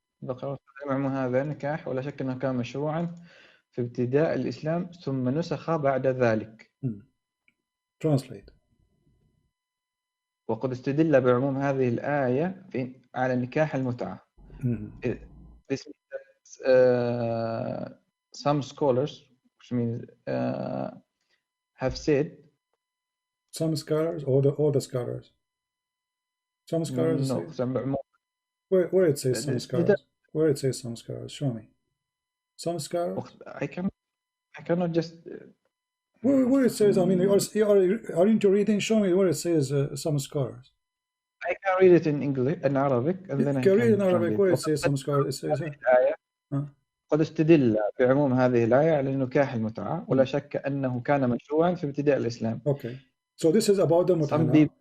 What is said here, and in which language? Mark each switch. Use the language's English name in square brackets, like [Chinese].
[Arabic] ذكر عمه هذا نكاح ولا شك أنه كان مشروعا في ابتداء الإسلام ثم نسخ بعد ذلك. [English] Translate. [Arabic] وقد استدل بعموم هذه الآية على نكاح المتعة. [English] This means that some scholars, which means have said. Some scholars or the scholars. Some scholars. No, where it says some scholars. Where it says some scholars. Show me. Some scholars. I cannot just. Where it says, I mean, aren't you reading? Show me where it says some scholars. I can read it in English, in Arabic, and then I can read in Arabic where it says some scholars. It says. [Arabic] قد استدل بعموم هذه الآية على نكاح المتعة ولا شك أنه كان مشروعا في ابتداء الإسلام. [English] Okay, so this is about the mut'ah.